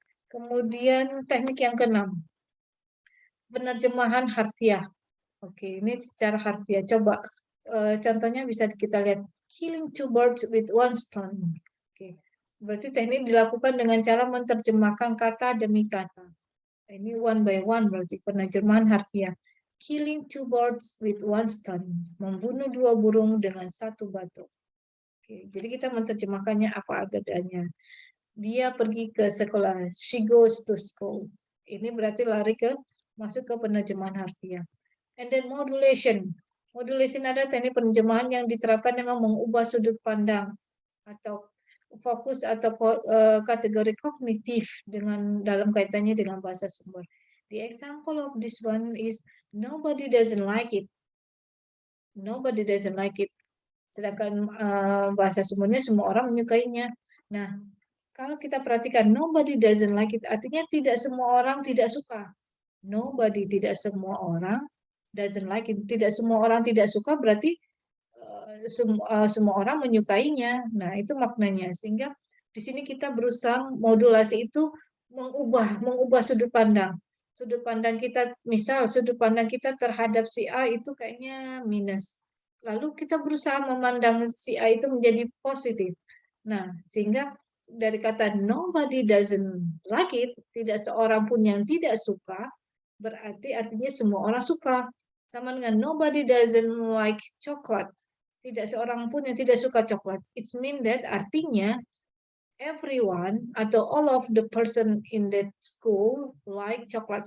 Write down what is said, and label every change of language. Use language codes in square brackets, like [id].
[id] Kemudian teknik yang keenam, penerjemahan harfiah. Ini secara harfiah. Coba contohnya bisa kita lihat, [en] killing two birds with one stone. [id] Berarti teknik dilakukan dengan cara menerjemahkan kata demi kata. Ini [en] one by one [id] berarti penerjemahan harfiah. [en] Killing two birds with one stone. [id] Membunuh dua burung dengan satu batu. Jadi kita menerjemahkannya apa adanya. Dia pergi ke sekolah. [en] She goes to school. [id] Ini berarti masuk ke penerjemahan harfiah. [en] And then modulation. [id] Modulation adalah teknik penerjemahan yang diterapkan dengan mengubah sudut pandang atau fokus atau kategori kognitif dalam kaitannya dengan bahasa sumber. [en] The example of this one is nobody doesn't like it. Nobody doesn't like it. [id] Sedangkan bahasa sumbernya semua orang menyukainya. Nah, kalau kita perhatikan [en] nobody doesn't like it, [id] artinya tidak semua orang tidak suka. Tidak semua orang [en] doesn't like it. [id] Tidak semua orang tidak suka berarti semua orang menyukainya. Nah, itu maknanya. Sehingga di sini kita berusaha modulasi itu mengubah sudut pandang. Sudut pandang kita, misal sudut pandang kita terhadap si A itu kayaknya minus. Lalu kita berusaha memandang si A itu menjadi positif. Nah, sehingga dari kata [en] nobody doesn't like it, [id] tidak seorang pun yang tidak suka, berarti artinya semua orang suka. Sama dengan [en] nobody doesn't like chocolate, [id] tidak seorang pun yang tidak suka coklat. [en] It means that [id] artinya [en] everyone atau all of the person in that school like coklat.